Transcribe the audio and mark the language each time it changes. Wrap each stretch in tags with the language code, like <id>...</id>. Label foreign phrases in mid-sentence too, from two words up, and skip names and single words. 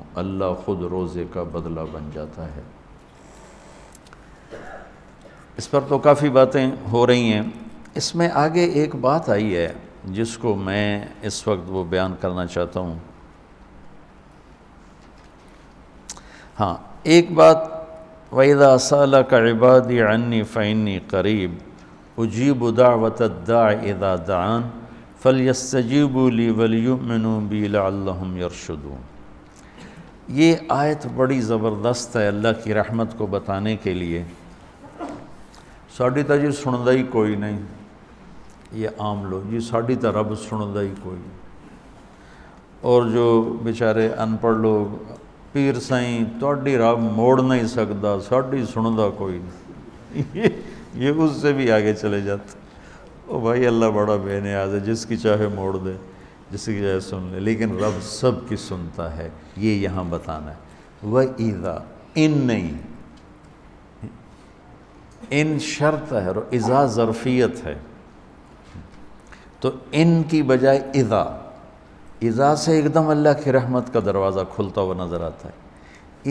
<ur>اللہ خود روزے کا بدلہ بن جاتا ہے۔ اس پر تو کافی باتیں ہو رہی ہیں۔ اس میں آگے ایک بات آئی ہے جس کو میں اس وقت وہ بیان کرنا چاہتا ہوں۔ ہاں، ایک بات،</ur> <ar>وَإِذَا سَأَلَكَ عِبَادِي عَنِّي فَإِنِّي قَرِيبٌ أُجِيبُ دَعْوَةَ الدَّاعِ إِذَا دَعَانِ فَلْيَسْتَجِيبُوا لِي وَلْيُؤْمِنُوا بِي لَعَلَّهُمْ يَرْشُدُونَ۔</ar> <ur>یہ آیت بڑی زبردست ہے اللہ کی رحمت کو بتانے کے لیے۔</ur> <pa>ساڈی تا جی سندا ہی کوئی نہیں،</pa> <ur>یہ عام لوگ،</ur> <pa>جی ساڈی تا رب سندا ہی کوئی،</pa> <ur>اور جو بیچارے ان پڑھ لوگ،</ur> <pa>پیر سائیں تہاڈی رب موڑ نہیں سکدا، ساڈی سندا کوئی نہیں،</pa> <ur>یہ اس سے بھی آگے چلے جاتے۔ او بھائی اللہ بڑا بے نیاز ہے، جس کی چاہے موڑ دے، جس کی چاہے سن لے، لیکن رب سب کی سنتا ہے، یہ یہاں بتانا ہے۔ وَإِذَا، ان نہیں، ان شرط ہے اور اذا ظرفیت ہے، تو ان کی بجائے اذا، اذا سے ایک دم اللہ کی رحمت کا دروازہ کھلتا ہوا نظر آتا ہے۔</ur>